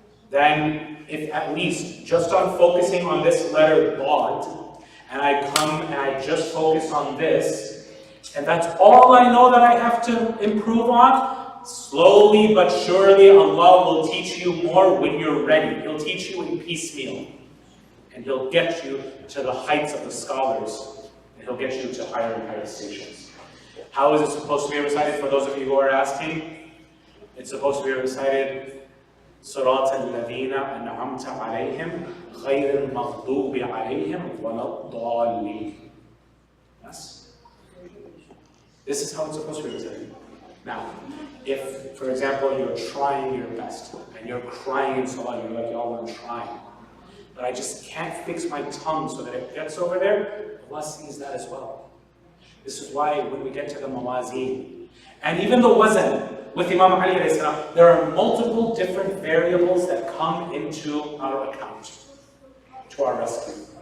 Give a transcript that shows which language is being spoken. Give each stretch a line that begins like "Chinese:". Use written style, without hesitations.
English: then if at least just on focusing on this letter Dad, and I come and I just focus on this, and that's all I know that I have to improve on, slowly but surely Allah will teach you more when you're ready. He'll teach you in piecemeal. And He'll get you to the heights of the scholars. And He'll get you to higher and higher stations. How is it supposed to be recited for those of you who are asking? It's supposed to be recited
Arabic: صراط الذين أنعمت عليهم غير المغضوب عليهم ولا الضالين.
English: Yes? This is how it's supposed to be recited. Now, if, for example, you're trying your best and you're crying in salah, you're like, y'all, I'm trying, but I just can't fix my tongue so that it gets over there, Allah sees that as well. This is why when we get to the mawazeen, and even the wazn, with Imam Ali alayhi salam, there are multiple different variables that come into our account, to our rescue.